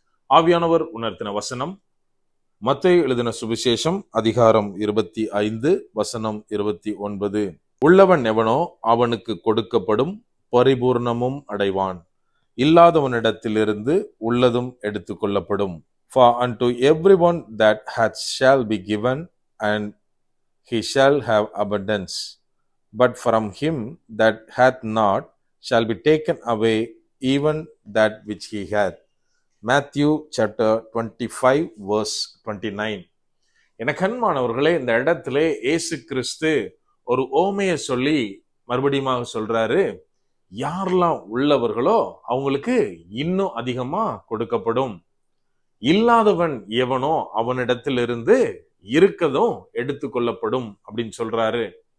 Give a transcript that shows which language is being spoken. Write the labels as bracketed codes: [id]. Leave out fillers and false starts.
[ta] ஆவியானவர் உணர்த்தின வசனம் மத்தேயு எழுதின சுவிசேஷம் அதிகாரம் 25 வசனம் 29. உள்ளவன் எவனோ அவனுக்கு கொடுக்கப்படும், பரிபூர்ணமும் அடைவான். இல்லாதவனிடத்திலிருந்து உள்ளதும் எடுத்துக்கொள்ளப்படும். [en] For unto everyone that hath shall be given, and he shall have abundance. But from him that hath not shall be taken away even that which he hath. Matthew chapter 25 verse 29. [ta] என கண்மானவர்களே, இந்த இடத்துல இயேசு கிறிஸ்து ஒரு ஓமையை சொல்லி மறுபடியும் சொல்றாரு. யாரெல்லாம் உள்ளவர்களோ அவங்களுக்கு இன்னும் அதிகமா கொடுக்கப்படும். இல்லாதவன் எவனோ அவனிடத்திலிருந்து இருக்கதும் எடுத்துக்கொள்ளப்படும் அப்படின்னு சொல்றாரு.